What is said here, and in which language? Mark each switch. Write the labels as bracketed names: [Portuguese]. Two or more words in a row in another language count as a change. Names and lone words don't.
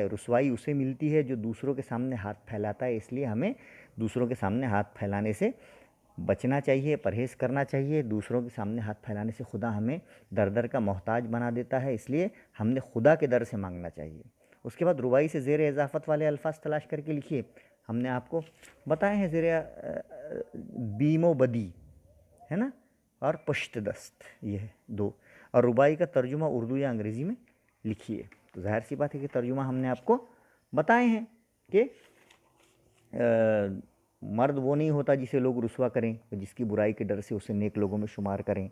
[Urdu] رسوائی اسے ملتی ہے جو دوسروں کے سامنے ہاتھ پھیلاتا ہے، اس لیے ہمیں دوسروں کے سامنے ہاتھ پھیلانے سے بچنا چاہیے، پرہیز کرنا چاہیے. دوسروں کے سامنے ہاتھ پھیلانے سے خدا ہمیں در در کا محتاج بنا دیتا ہے، اس لیے ہم نے خدا کے در سے مانگنا چاہیے. اس کے بعد ربائی سے زیر اضافت والے الفاظ تلاش کر کے لکھیے. ہم نے آپ کو بتائے ہیں زیر [Persian] بیم و بدی، [Urdu] ہے نا، اور [Persian] پشت دست، [Urdu] یہ 2. اور ربائی کا ترجمہ اردو یا انگریزی میں لکھیے. تو ظاہر سی بات ہے کہ ترجمہ ہم نے آپ کو بتائے ہیں کہ مرد وہ نہیں ہوتا جسے لوگ رسوا کریں، جس کی برائی کے ڈر سے اسے نیک لوگوں میں شمار کریں.